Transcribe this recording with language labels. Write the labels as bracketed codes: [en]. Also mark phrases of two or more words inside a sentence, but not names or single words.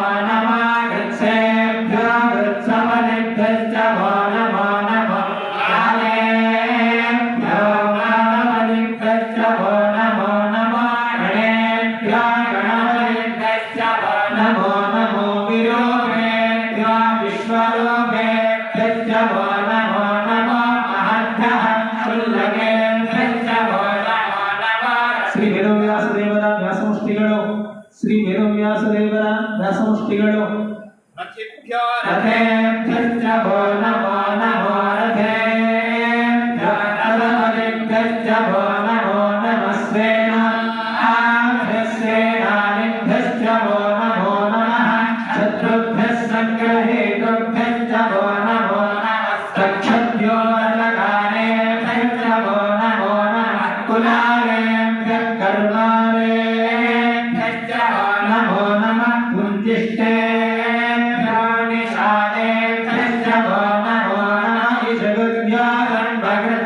[sa] నమః గచ్ఛేభ్యో గచ్చమనేభ్యశ్చ వో నమో నమః యానేభ్యో మానవనిభ్యశ్చ వో నమో నమః గణేభ్యో గణపతిభ్యశ్చ వో నమో నమో విరూపేభ్యో విశ్వరూపేభ్యశ్చ వో నమో నమః మహద్భ్యః క్షుల్లకేభ్యశ్చ వో నమో నమః [kn] ಶ್ರೀ ವೇದವ್ಯಾಸದೇವರ ವ್ಯಾಸಮುಷ್ಟಿಗಳು ಶ್ರೀ ವೇದವ್ಯಾಸದೇವರ ವ್ಯಾಸಮುಷ್ಟಿಗಳು [sa] रथिभ्यो रथेभ्यश्च वो नमो नमो रथेभ्यो रथपतिभ्यश्च वो नमो नमः सेनाभ्यश्च वो नमो नमः शत्रुभ्यः सङ्ग्रहेतुभ्यश्च वो नमो नमः तक्षभ्यो रथगानेभ्यश्च वो नमो नमः कुलालेभ्यः कर्मालेभ्यश्च वो नमो नमः कुञ्जिष्टे निशानेभ्यश्च वो नमो नमः ईशगुभ्यो गणपतिभ्यो